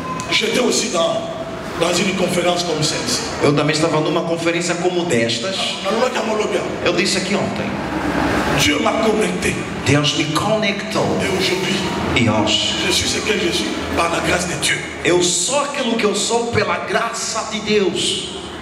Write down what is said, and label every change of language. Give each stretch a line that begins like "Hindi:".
French: J'étais aussi dans une conférence comme celle-ci.
Portuguese: Eu também estava numa conferência como destas. Eu disse aqui ontem.
French: Dieu m'a connecté.
Portuguese: Deus me conectou.
French: Et aujourd'hui,
Portuguese: e hoje,
French: je suis ce que je suis par la grâce de Dieu.
Portuguese: Eu sou aquilo que eu sou pela graça de Deus.